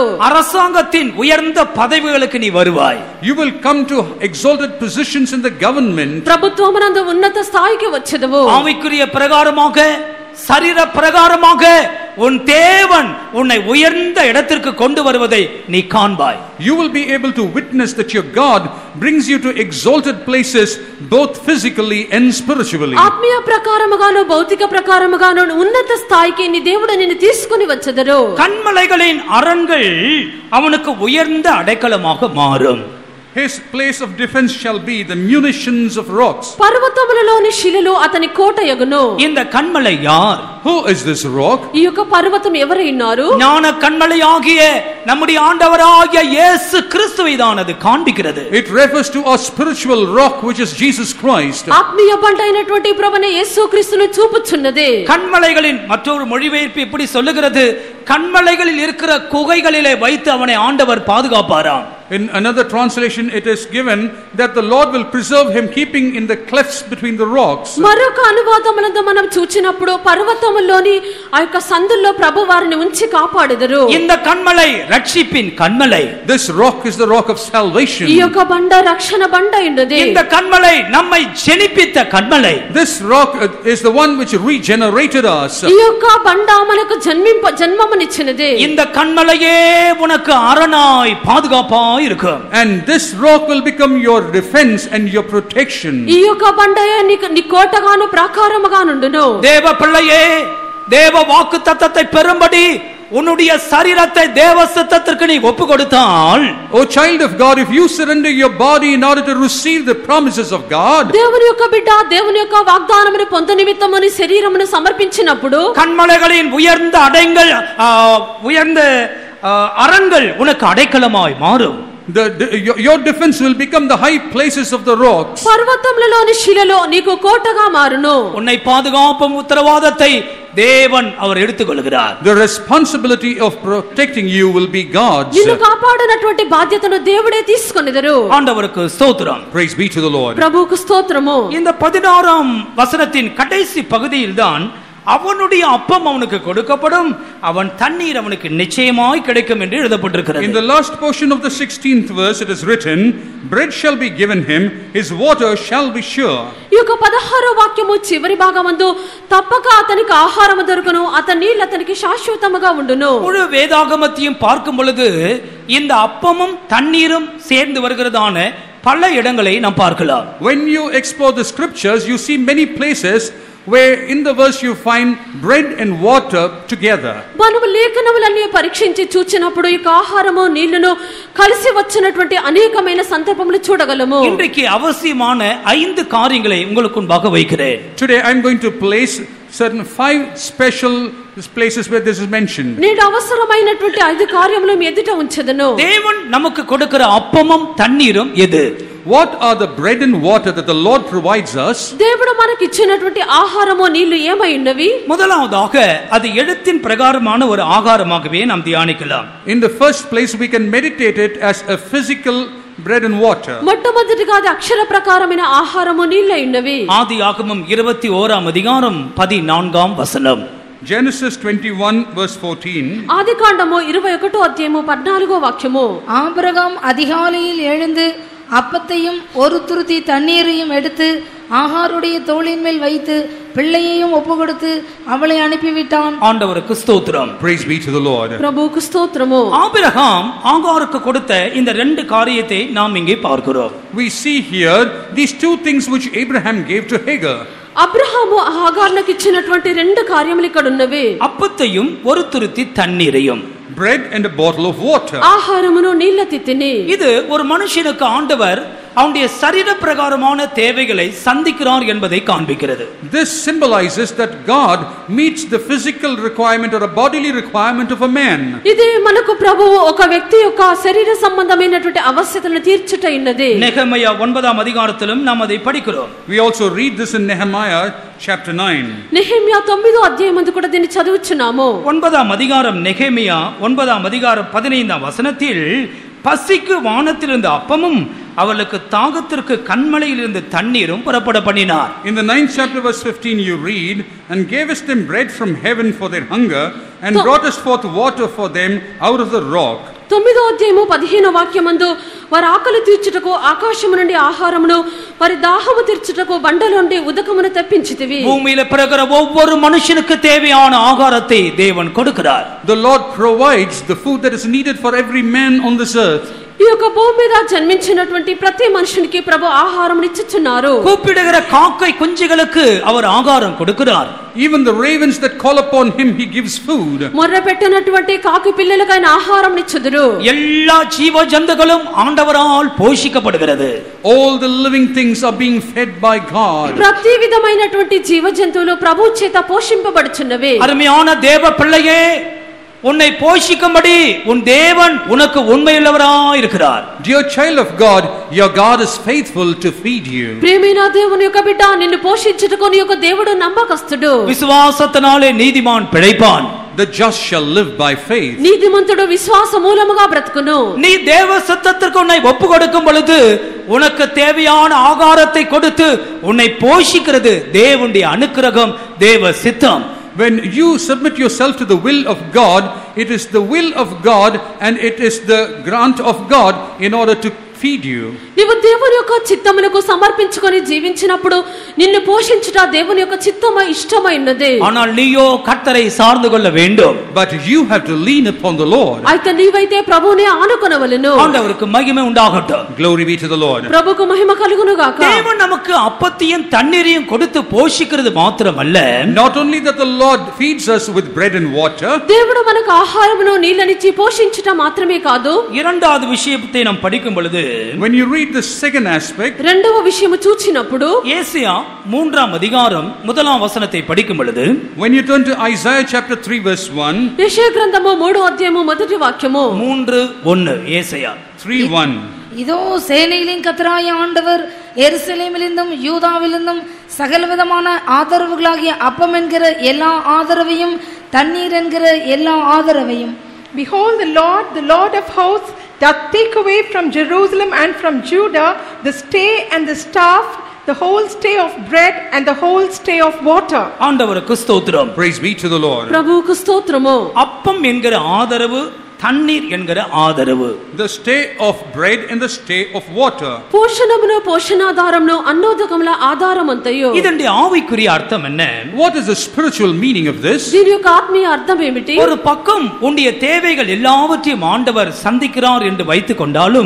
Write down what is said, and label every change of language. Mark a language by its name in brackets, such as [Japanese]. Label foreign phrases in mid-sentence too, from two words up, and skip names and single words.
[Tamil] அரசாங்கத்தின் உயர்ந்த பதவிகளுக்கு நீ வருவாய். [English] You will come to exalted positions in the government. [Telugu] ప్రభుత్వమునందు ఉన్నత స్థాయికి వచ్చెదవు. [Tamil] ஆவிக்குரிய பிரகாரமாக, சரீர பிரகாரமாக உன் தேவன் உன்னை உயர்ந்த இடத்திற்கு கொண்டு வருவதை நீ காண்பாய். [English] You will be able to witness that your God brings you to exalted places both physically and spiritually. [Telugu] ఆత్మీయ ప్రకారముగాను భౌతిక ప్రకారముగాను ఉన్నత స్థాయికి నీ దేవుడు నిన్ను తీసుకొని వచ్చెదరు. [Tamil] கண்மலைகளின் அரண்கள் அவனுக்கு உயர்ந்த அடைக்கலமாக மாறும். [English] His place of defense shall be the munitions of rocks. [Telugu] పర్వతములలోని శిలలు అతని కోటయగును. [Tamil] இந்த கண்மலை யார்? [English] Who is this rock? [Telugu] ఈ యొక్క పర్వతం ఎవరై ఉన్నారు? [Tamil] ஞான கண்மலையாகிய நம்முடைய ஆண்டவராகிய இயேசு கிறிஸ்துவை தான் அது காண்பிக்கிறது. [English] It refers to our spiritual rock, which is Jesus Christ. [Telugu] ఆత్మీయ బండ అయినటువంటి ప్రభువైన యేసుక్రీస్తును చూపుచున్నది. [Tamil] கண்மலைகளின் மற்றொரு மொழிபெயர்ப்பு இப்படி சொல்லுகிறது, கண்மலைகளில் இருக்கிற குகைகளிலே வைத்து அவனை ஆண்டவர் பாதுகாப்பாராம். [English] In another translation it is given that the Lord will preserve him, keeping in the clefts between the rocks. [Telugu] మరొక అనువాదమునందు మనం చూచినప్పుడు పర్వతములోని ఆ యొక్క సందుల్లో ప్రభు వారిని ఉంచి కాపాడెదరు. [Tamil] இந்த கண்மலை ரட்சிப்பின் கண்மலை. [English] This rock is the rock of salvation. [Telugu] ఈ యొక్క బండ రక్షణ బండ ఉన్నది. [Tamil] இந்த கண்மலை நம்மை ஜெனிப்பித்த கண்மலை. [English] This rock is the one which regenerated us. [Telugu] ఈ యొక్క బండ మనకు జన్మమునిచ్చినది. [Tamil] இந்த கண்மலையே உனக்கு அரணாய் பாதுகாப்பாய் அடைக்கலமாய் இருக்கும். [English] And this rock will become your defense and your protection. [Telugu] ఈ యొక్క బండయే నీ కోటగాను ప్రాకారముగా నుండును. [Tamil] தேவ பிள்ளையே, தேவ வாக்கு தத்தத்தை பெறும்படி உன்னுடைய சரீரத்தை தேவ சித்தத்திற்கு நீ ஒப்பு கொடுத்தால், [English] O child of God, if you surrender your body in order to receive the promises of God, [Telugu] దేవుని యొక్క బిడ్డ దేవుని యొక్క వాగ్దానమును పొందు నిమిత్తము నీ శరీరమును సమర్పించినప్పుడు [Tamil] கண்மலைகளின் உயர்ந்த அடைங்கள் உயர்ந்த அரண்கள் உனக்கு அடைக்கலமாய் மாறும். [English] your defense will become the high places of the rocks. [Telugu] పర్వతములలోని శిలలో నీకు కోటగా మారును. [Tamil] உன்னை பாதுகாப்பும் உத்தரவாதத்தை தேவன் அவர் எடுத்துக்கொள்கிறார். [English] The responsibility of protecting you will be God's. [Telugu] నిన్ను కాపాడనటువంటి బాధ్యతను దేవుడే తీసుకొనిదరు. [Tamil] ஆண்டவருக்கு ஸ்தோத்திரம். [English] Praise be to the Lord. [Telugu] ప్రభువుకు స్తోత్రము. [Tamil] இந்த 16ஆம் வசனத்தின் கடைசி பகுதியில்தான் அவனுடைய அப்பம் அவனுக்கு கொடுக்கப்படும், அவன் தண்ணீர் அவனுக்கு நிச்சயமாய் கிடைக்கும் என்று எழுதப்பட்டிருக்கிறது. [English] In the last portion of the 16th verse it is written, bread shall be given him, his water shall be sure. [Telugu] ఈ యొక్క 16వ వాక్యము చివరి భాగమందు తప్పక అతనికి ఆహారము దొరుకును, అతని నీళ్ళు అతనికి శాశ్వతముగా ఉండును. [Tamil] முழு வேதாகமத்தையும் பார்க்கும் பொழுது இந்த அப்பமும் தண்ணீரும் சேர்ந்து வருகிறதான பல இடங்களை நாம் பார்க்கலாம். [English] When you explore the scriptures, you see many places where in the verse you find bread and water together. [Telugu] మనము లేఖనములన్నీ పరీక్షించి చూచినప్పుడు ఈ ఆహారము నీళ్లను కలిసి వచ్చినటువంటి అనేకమైన సందర్భములు చూడగలము. [Tamil] இன்றைக்கு அவசியமான 5 காரியங்களை உங்களுக்கு முன்பாக வைக்கிறேன். [English] Today I am going to place certain 5 special places where this is mentioned. [Telugu] నేడు అవసరమైనటువంటి 5 కార్యములు మీ ఎదుట ఉంచెదను. [Tamil] தேவன் நமக்கு கொடுக்கிற அப்பமும் தண்ணீரும் எது? [English] What are the bread and water that the Lord provides us? [Telugu] దేవుడు మనకి ఇచ్చినటువంటి ఆహారము నీళ్లు ఏమై ఉన్నవి? [Tamil] முதலாவதாக அது எழுத்தின் பிரகாரமான ஒரு ஆகாரமாகவே நாம் தியானிக்கலாம். [English] In the first place we can meditate it as a physical bread and water. [Telugu] మొట్టమొదటిగా అది అక్షర ప్రకారమైన ఆహారము నీళ్లై ఉన్నవి. [Tamil] ஆதியாகமம் 21ஆம் அதிகாரம் 14ஆம் வசனம். [English] Genesis 21 verse 14. [Telugu] ఆదికాండము 21వ అధ్యాయము 14వ వాక్యము. [Tamil] ஆபிரகாம் அதிகாலையில் எழுந்து அப்பத்தையும் ஒரு துருத்தி தண்ணீரையும் எடுத்து ஆகாருடைய தோளின் மேல் வைத்து பிள்ளையையும் ஒப்பு கொடுத்து அவளை அனுப்பிவிட்டான். ஆண்டவருக்கு ஸ்தோத்திரம். [English] Praise be to the Lord. [Telugu] ప్రభువుకు స్తోత్రము. [Tamil] ஆபிரகாம் ஆகாருக்கு கொடுத்த இந்த 2 காரியத்தை நாம் இங்கே பார்க்கிறோம். [English] We see here these 2 things which Abraham gave to Hagar. [Telugu] అబ్రహాము ఆగారునకు ఇచ్చినటువంటి 2 కార్యములు ఇక్కడ ఉన్నవి. [Tamil] அப்பத்தையும் ஒரு துருத்தி தண்ணீரையும். [English] Bread and a bottle of water. [Telugu] ఆహారమును నీళ్ల తిత్తిని. [Tamil] இது ஒரு மனுஷனுக்கு ஆண்டவர் அவனுடைய சரீர பிரகாரமான தேவைகளை சந்திக்கிறார் என்பதை காண்பிக்கிறது. [English] This symbolizes that God meets the physical requirement or a bodily requirement of a man. [Telugu] ఇది మనకు ప్రభువు ఒక వ్యక్తి యొక్క శరీర సంబంధమైనటువంటి అవసరతలను తీర్చుట ఉన్నది. [Tamil] நெகேமியா 9ஆம் அதிகாரத்திலும் நாம் அதை படிக்கிறோம். [English] We also read this in Nehemiah chapter 9. [Telugu] నెహెమ్యా 9వ అధ్యాయమందు కూడా దీన్ని చదువుచున్నాము. [Tamil] 9ஆம் அதிகாரம் நெகேமியா 9ஆம் அதிகாரம் 15ஆம் வசனத்தில் பசிக்கு வானத்திலிருந்து அப்பமும் அவளுக்கு தாகத்திற்கு கண்மலையிலிருந்து தண்ணீரும் புறப்பட பண்ணினார். [English] In the 9th chapter verse 15 you read, and gavest them bread from heaven for their hunger and broughtest forth water for them out of the rock. [Telugu] 9వ అధ్యాయము 15వ వాక్యమందు వారి ఆకలి తీర్చుటకు ఆకాశము నుండి ఆహారమును వారి దాహము తీర్చుటకు బండల నుండి ఉదకమును తెప్పించితివి. [Tamil] பூமியில பிறகுற ஒவ்வொரு மனுஷனுக்கு தேவையான ஆகாரத்தை தேவன் கொடுக்கிறார். [English] The Lord provides the food that is needed for every man on this earth. [Telugu] ఈ యొక్క భూమి మీద జన్మించినటువంటి ప్రతి మనుషునికి ప్రభు ఆహారం ఇచ్చుచున్నారు. [Tamil] கூப்பிடுகிற காக்கை குஞ்சுகளுக்கு அவர் ஆகாரம் கொடுக்கிறார். [English] Even the ravens that call upon him he gives food. [Telugu] మొర్ర పెట్టినటువంటి కాకి పిల్లలకు ఆయన ఆహారం ఇచ్చుదురు. [Tamil] எல்லா ஜீவ ஜந்துகளும் ஆண்டவரால் போஷிக்கப்படுகிறது. [English] All the living things are being fed by God. [Telugu] ప్రతి విధమైనటువంటి జీవ జంతువులు ప్రభు చేత పోషింపబడుచున్నవి. [Tamil] அருமையான தேவ பிள்ளையே, உன்னை போஷிக்கும்படி உன் தேவன் உனக்கு உண்மையுள்ளவராய் இருக்கிறார். [English] Dear child of God, your God is faithful to feed you. [Telugu] ప్రియమైన దేవుని యొక్క బిడ్డ, నిన్ను పోషించుటకు నీ యొక్క దేవుడు నమ్మకస్తుడు. [Tamil] விசுவாசத்தினாலே நீதிமான் பிழைப்பான். [English] The just shall live by faith. [Telugu] నీతిమంతుడు విశ్వాస మూలముగా బ్రతుకును. [Tamil] நீ தேவ சித்தத்திற்கு உன்னை ஒப்பு கொடுக்கும் பொழுது உனக்கு தேவையான ஆகாரத்தை கொடுத்து உன்னை போஷிக்கிறது தேவனுடைய அனுக்கிரகம், தேவ சித்தம். [English] When you submit yourself to the will of God, it is the will of God and it is the grant of God in order to feed you. [Telugu] నీవు దేవుని యొక్క చిత్తమునకు సమర్పించుకొని జీవించినప్పుడు నిన్ను పోషించుట దేవుని యొక్క చిత్తమ ఇష్టమైనదే. [Tamil] ஆனால் நீயோ கர்த்தரை சார்ந்து கொள்ள வேண்டும். [English] But you have to lean upon the Lord. [Telugu] అయితే నీవైతే ప్రభువునే ఆనుకొనవలెను. [Tamil] ஆண்டவருக்கு மகிமை உண்டாகட்டும். [English] Glory be to the Lord. [Telugu] ప్రభువుకు మహిమ కలుగును గాక. [Tamil] தேவன் நமக்கு அப்பத்தையும் தண்ணீரையும் கொடுத்து போஷிக்கிறது மாத்திரமல்ல, [English] Not only that the Lord feeds us with bread and water, [Telugu] దేవుడు మనకు ఆహారమును నీళ్ళనిచ్చి పోషించుట మాత్రమే కాదు. [Tamil] இரண்டாவது விஷயத்தை நாம் படிக்கும் பொழுது, [English] when you read the second aspect, [Telugu] రెండవ విషయము చూచినప్పుడు [Tamil] ஏசாயா 3ஆம் அதிகாரம் 1ஆம் வசனத்தை படிக்கும் பொழுது, [English] when you turn to Isaiah chapter 3 verse 1, [Telugu] యెషయా గ్రంథము 3వ అధ్యాయము మొదటి వాక్యము [Tamil] 3:1 ஏசாயா [English] 3:1. [Tamil] இதோ சேனைகளின் கர்த்தராகிய ஆண்டவர் எருசலேமிலிருந்தும் யூதாவிலிருந்தும் சகலவிதமான ஆதரவுகளாகிய அப்பம் என்கிற எல்லா ஆதரவையும் தண்ணீர் என்கிற எல்லா ஆதரவையும். [English] Behold, the Lord of hosts, doth take away from Jerusalem and from Judah the stay and the staff, the whole stay of bread and the whole stay of water. [Tamil] ஆண்டவருக்கு ஸ்தோத்திரம். [English] Praise be to the Lord. [Telugu] ప్రభువుకు స్తోత్రము. [Tamil] அப்பம் என்கிற ஆதரவு, தண்ணீர் என்கிற ஆதரவு. [English] The stay of bread and the stay of water. [Telugu] పోషణమును పోషణాధారమును అన్నోదకముల ఆధారమంతయు. [Tamil] இதனுடைய ஆவிக்குரிய அர்த்தம் என்ன? [English] What is the spiritual meaning of this? [Telugu] దీని యొక్క ఆత్మీయ అర్థం ఏమిటి? [Tamil] ஒரு పக்கம் உன்னுடைய தேவைகள் எல்லாவற்றையும் ஆண்டவர் சந்திக்கிறார் என்று வைத்துக் கொண்டாலும்,